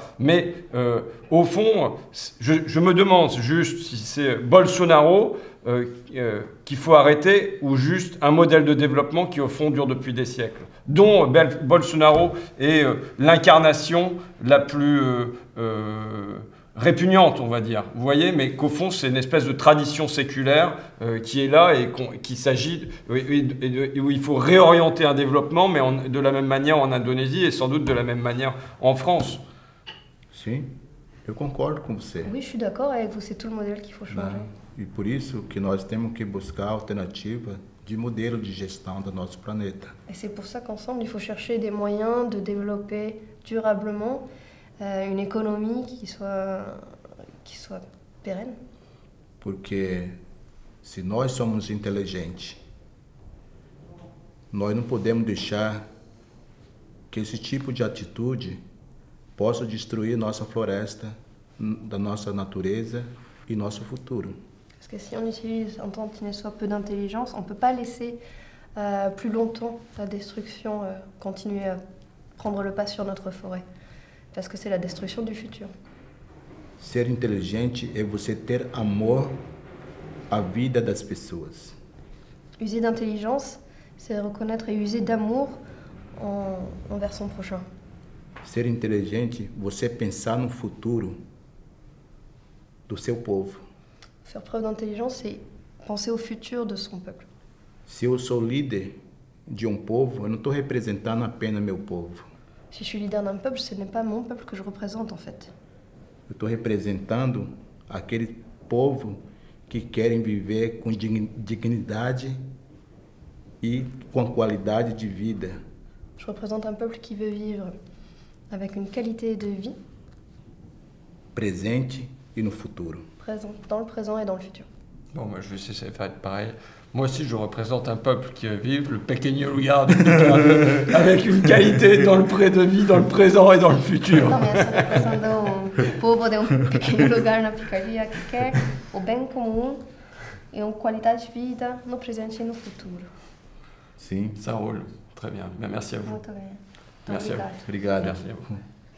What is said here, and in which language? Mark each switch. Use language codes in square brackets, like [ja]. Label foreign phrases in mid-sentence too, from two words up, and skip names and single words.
[fr] Mais au fond, je me demande juste si c'est Bolsonaro qu'il faut arrêter ou juste un modèle de développement qui au fond dure depuis des siècles, dont Bolsonaro est l'incarnation la plus répugnante, on va dire. Vous voyez, mais qu'au fond, c'est une espèce de tradition séculaire qui est là et qu'il s'agit où il faut réorienter un développement, mais de la même manière en Indonésie et sans doute de la même manière en France. [pt] Sim, eu concordo com você. [fr] Oui, je suis d'accord avec vous, c'est tout le modèle qu'il faut changer. [pt] E por isso que nós temos que buscar alternativa de modelo de gestão do nosso planeta. [fr] Et c'est pour ça qu'ensemble, il faut chercher des moyens de développer durablement une économie qui soit pérenne. [pt] Porque se nós somos inteligentes, nós não podemos deixar que esse tipo de atitude possa destruir nossa floresta, da nossa natureza e nosso futuro. [fr] Parce que si on utilise un tant qu'il ne soit peu d'intelligence, on ne peut pas laisser plus longtemps la destruction continuer à prendre le pas sur notre forêt. Parce que c'est la destruction du futur. [pt] Ser inteligente é você ter amor à vida das pessoas. [fr] User d'intelligence, c'est reconnaître et user d'amour envers son prochain. [pt] Ser inteligente, você pensar no futuro do seu povo. [fr] Faire preuve d'intelligence, c'est penser au futur de son peuple. [pt] Se eu sou líder de povo, eu não estou representando apenas meu povo. [fr] Si je suis leader d'un peuple, ce n'est pas mon peuple que je représente en fait. [pt] Eu estou representando aquele povo que querem viver com dignidade e com qualidade de vida. [fr] Je représente un peuple qui veut vivre avec une qualité de vie [pt] Presente e no futuro. [fr] dans le présent et dans le futur. Bon, moi je vais essayer de faire pareil. Moi aussi, je représente un peuple qui veut vivre, le pequeño lugar de Picardie, avec une qualité dans le pré de vie, dans le présent et dans le futur. [pt] Também estou representando o povo de pequeno lugar na Picardia que quer o bem comum e uma qualidade de vida no presente e no futuro. Sim. [fr] Ça roule. Très bien. Ben, merci à vous. [pt] Muito bem. [fr] Merci à vous. [pt] Obrigado. [fr] Merci à vous.